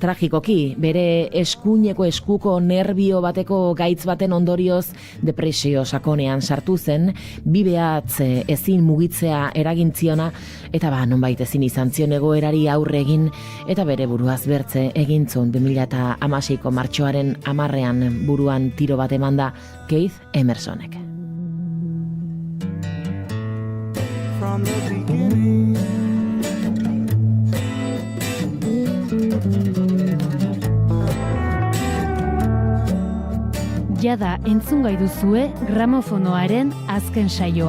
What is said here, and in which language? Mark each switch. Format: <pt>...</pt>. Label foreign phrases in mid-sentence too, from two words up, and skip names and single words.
<eu>tragikoki, bere eskuko nerbio bateko gaitz baten ondorioz depresio sakonean sartu zen, bi behatz ezin mugitzea eragintziona, eta nonbait ezin izan zion egoerari aurre egin, eta bere buruaz bertze egin zuen 2016ko martxoaren 10ean buruan tiro bat emanda Keith Emersonek.</eu> <en>From the beginning.</en> <eu>Jada entzungai duzue gramofonoaren azken saioa.</eu>